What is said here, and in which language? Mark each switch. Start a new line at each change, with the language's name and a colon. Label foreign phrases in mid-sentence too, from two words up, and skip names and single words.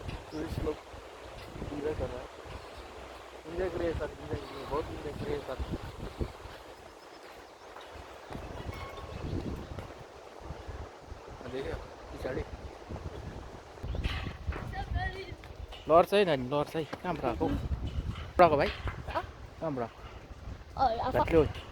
Hindi: टूरिस्ट लोग इंजॉय कर रहा है। इंजॉय करिए सर, इंजॉय करिए, बहुत इंजॉय करिए सर।
Nepali: देखियो पछाडि लड्छ है नानी, लड्छ है। कहाँबाट आएको आएको भाइ, कहाँबाट आएको भ्याट्लो?